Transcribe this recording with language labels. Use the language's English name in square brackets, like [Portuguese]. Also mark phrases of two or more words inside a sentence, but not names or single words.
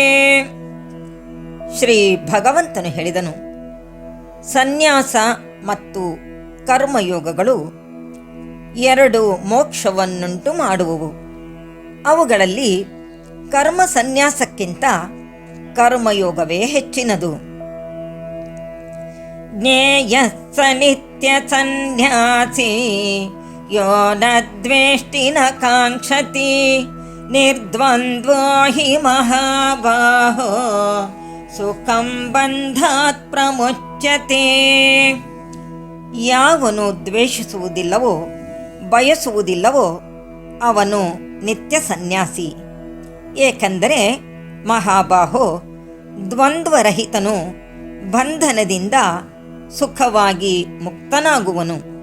[Kannada] ಶ್ರೀ ಭಗವಂತನು ಹೇಳಿದನು, ಸನ್ಯಾಸ ಮತ್ತು ಕರ್ಮಯೋಗಗಳು ಎರಡು ಮೋಕ್ಷವನ್ನುಂಟು ಮಾಡುವವು. ಅವುಗಳಲ್ಲಿ ಕರ್ಮ ಸನ್ಯಾಸಕ್ಕಿಂತ ಕರ್ಮಯೋಗವೇ ಹೆಚ್ಚಿನದು. [Sanskrit] ಜ್ಞೇಯ ಸ ನಿತ್ಯ ಸನ್ಯಾಸಿ ಯೋ ನ ದ್ವೇಷ್ಟಿ ನ ಕಾಂಕ್ಷತಿ ನಿರ್ದ್ವಂದ್ವೋ ಹಿ ಮಹಾಬಾಹೋ ಸುಖಂ ಬಂಧಾತ್ ಪ್ರಮುಚ್ಯತೆ. [Kannada] ಯಾವನು ದ್ವೇಷಿಸುವುದಿಲ್ಲವೋ ಬಯಸುವುದಿಲ್ಲವೋ ಅವನು ನಿತ್ಯ ಸನ್ಯಾಸಿ. ಏಕೆಂದರೆ ಮಹಾಬಾಹೋ ದ್ವಂದ್ವರಹಿತನು ಬಂಧನದಿಂದ ಸುಖವಾಗಿ ಮುಕ್ತನಾಗುವನು.